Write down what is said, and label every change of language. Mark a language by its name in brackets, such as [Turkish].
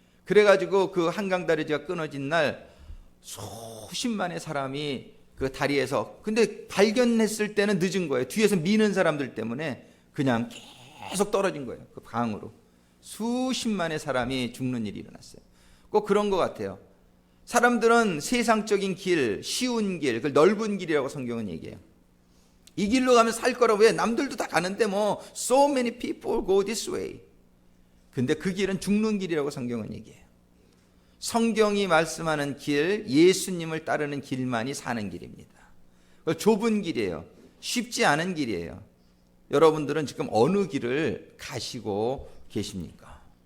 [Korean] 그래가지고 그 한강다리가 끊어진 날 수십만의 사람이 그 다리에서, 근데 발견했을 때는 늦은 거예요. 뒤에서 미는 사람들 때문에 그냥 계속 떨어진 거예요. 그 강으로 수십만의 사람이 죽는 일이 일어났어요. 꼭 그런 것 같아요. 사람들은 세상적인 길, 쉬운 길, 그 넓은 길이라고 성경은 얘기해요. 이 길로 가면 살 거라고. 왜? 남들도 다 가는데 뭐 [English] so many people go this way. [Korean] 근데 그 길은 죽는 길이라고 성경은 얘기해요. 성경이 말씀하는 길, 예수님을 따르는 길만이 사는 길입니다. 좁은 길이에요. 쉽지 않은 길이에요. 여러분들은 지금 어느 길을 가시고 계십니까?